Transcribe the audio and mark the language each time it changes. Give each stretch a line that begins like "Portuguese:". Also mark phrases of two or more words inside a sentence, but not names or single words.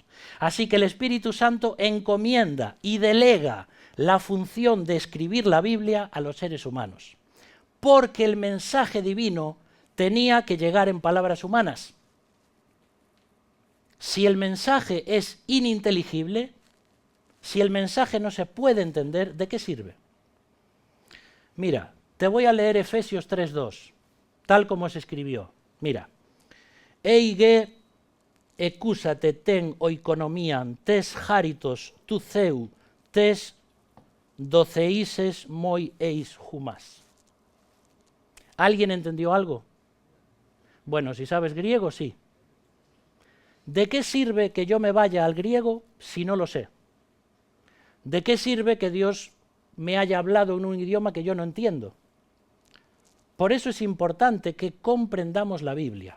Spanish: Así que el Espíritu Santo encomienda y delega la función de escribir la Biblia a los seres humanos, porque el mensaje divino tenía que llegar en palabras humanas. Si el mensaje es ininteligible, si el mensaje no se puede entender, ¿de qué sirve? Mira, te voy a leer Efesios 3:2, tal como se escribió. Mira.
Greek: εἴ γε ἠκούσατε τὴν οἰκονομίαν τῆς χάριτος τοῦ θεοῦ τῆς δοθείσης μοι εἰς ὑμᾶς.
Spanish: ¿Alguien entendió algo? Bueno, si sabes griego, sí. ¿De qué sirve que yo me vaya al griego si no lo sé? ¿De qué sirve que Dios me haya hablado en un idioma que yo no entiendo? Por eso es importante que comprendamos la Biblia.